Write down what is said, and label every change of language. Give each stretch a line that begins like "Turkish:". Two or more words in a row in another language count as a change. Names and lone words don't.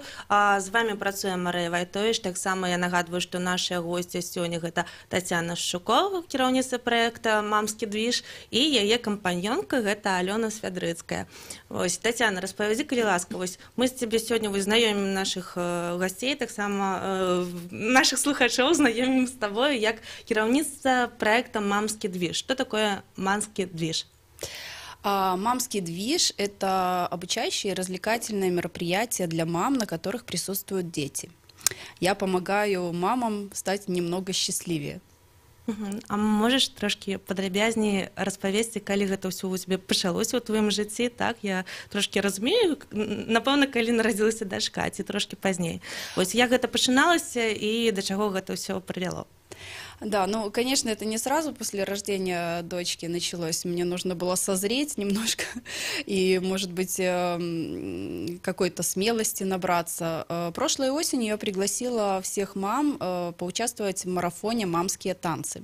Belarusian: З вами працуе Марыя Вайтовіч. Таксама я нагадваю, што нашыя госці сёння гэта Тацяна Шчукова, кіраўніца праекта «Мамскі движ», і яе кампаньёнка гэта Алёна Свядрыцкая. Вось, Тацяна, распавядзі, калі ласка, вось мы з цябе сёння знаёмім нашых гасцей, таксама нашых слухачоў знаёмім з табою як кіраўніца праекта «Мамскі движ». Што такое «Мамскі движ»?
Russian: «Мамский движ» — это обучающее и развлекательное мероприятие для мам, на которых присутствуют дети. Я помогаю мамам стать немного счастливее.
Belarusian: А можаш трошки падрабязней распавесці, калі гэта ўсё у цябе пачалося ў тваім жыцці, так? Я трошки разумею, напэўна, калі нарадзілася дачка, ці трошки пазней. Вось як гэта пачыналася і да чаго гэта ўсё прывяло?
Russian: Да, ну, конечно, это не сразу после рождения дочки началось. Мне нужно было созреть немножко и, может быть, какой-то смелости набраться. Прошлой осенью я пригласила всех мам поучаствовать в марафоне «Мамские танцы».